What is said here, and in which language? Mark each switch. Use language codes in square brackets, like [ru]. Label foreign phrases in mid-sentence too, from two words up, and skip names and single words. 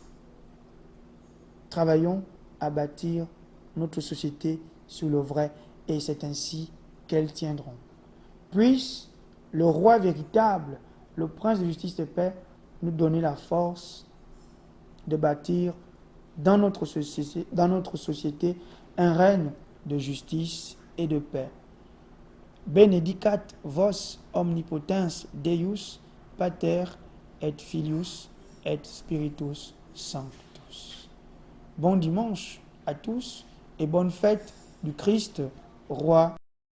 [fr] Travaillons à bâtir notre société sur le vrai, et c'est ainsi qu'elles tiendront. Puisse le roi véritable, le prince de justice et de paix, nous donner la force de bâtir dans notre société un règne de justice et de paix. [la] Benedicat vos omnipotens Deus, Pater et Filius et Spiritus Sanctus. [fr] Bon dimanche à tous et bonne fête du Christ, roi